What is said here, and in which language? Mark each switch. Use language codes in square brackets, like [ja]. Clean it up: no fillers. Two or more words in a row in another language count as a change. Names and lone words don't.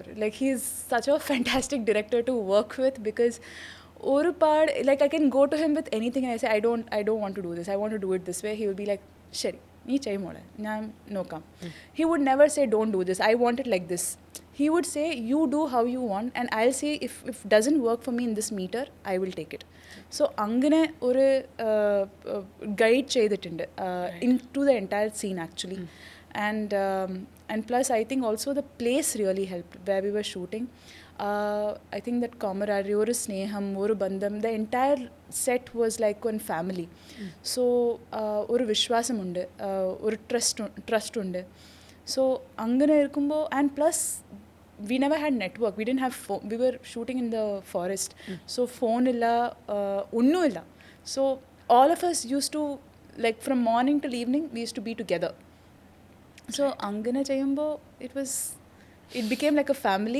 [en] Like, he's such a fantastic director to work with, because oru part, like, I can go to him with anything and I say, I don't want to do this, I want to do it this way. He will be like, [ml] ശരി നീ ചെയ് [en] mola no come. He would never say, don't do this, I want it like this. He would say, you do how you want, and I'll say, if doesn't work for me in this meter, I will take it. [ml] So അങ്ങനെ ഒരു guide ചെയ്തിട്ടുണ്ട് [en] into the entire scene actually. And plus I think also the place really helped where we were shooting. I think that camaraderie, [ml] ഒരു സ്നേഹം, ഒരു ബന്ധം, [en] the entire set was like one family. [ml] So ഒരു വിശ്വാസം ഉണ്ട്, ഒരു trust ഉണ്ട്. So അങ്ങനെ ഇരിക്കുമ്പോ, [en] and plus we never had network, we didn't have phone, we were shooting in the forest. [ml] So phone ഇല്ല, ഒന്നും ഇല്ല. [en] So all of us used to, like, from morning till evening we used to be together. [ml] So അങ്ങനെ ചെയ്യുമ്പോ, [en] it became like a family.